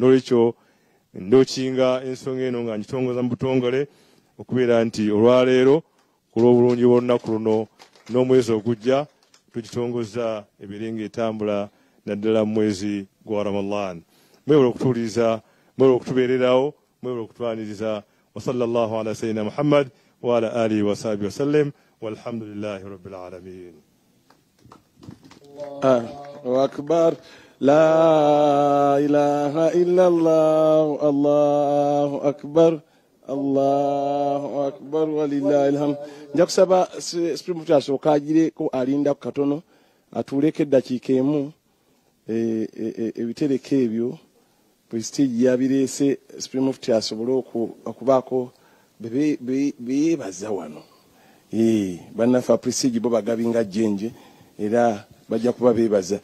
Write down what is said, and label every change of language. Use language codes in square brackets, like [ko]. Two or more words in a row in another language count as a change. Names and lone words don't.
[lg] N'olwekyo ndokinga ensonga eno nga ngitongoza mu butongole okubeera nti olwaleero ku lw'obulungi bw'olunaku luno n'omwezi ogujja tugitongoza ebeere ng'etambula naddala mu mwezi gwa Ramadan. Mwewale okutuuliriza, mwewale okutubeererawo, mwewale okutwaniriza. [ar] وصلى الله على سيدنا محمد وعلى آله وصحبه وسلم والحمد لله رب العالمين. الله أكبر. لا إله إلا الله. الله أكبر. الله أكبر ولله الحمد. [lg] Njakusaba Supreme Court asooka agire ko alinda ku katono atuuleko eddakiika emu ebitereko ebyo Prestige yabireese Supreme Court asobole okubaako beyebaza wano. Bannaffe Prestige bo bagabinga jjenje era bajja kuba beebaza.